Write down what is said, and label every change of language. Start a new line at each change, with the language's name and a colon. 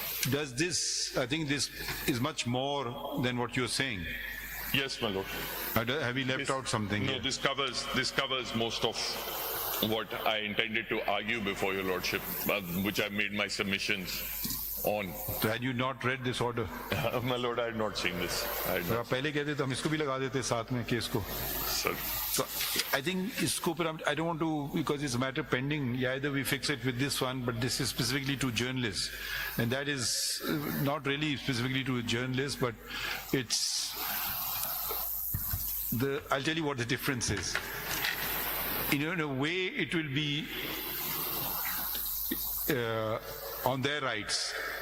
English: Does this, I think this is much more than what you're saying. Yes, my lord. Have we left out something? No, here? this covers most of what I intended to argue before your lordship, which I made my submissions on. So had you not read this order? My lord, I had not seen this.
Hindi: आप पहले कहते तो हम इसको भी लगा देते साथ में केस को.
English: Sir. So I think
Hindi: इसको पर
English: I don't want to, because it's a matter pending. Either we fix it with this one, but this is specifically to journalists, and that is not really specifically to journalists, but it's the. I'll tell you what the difference is. In a way, it will be on their rights.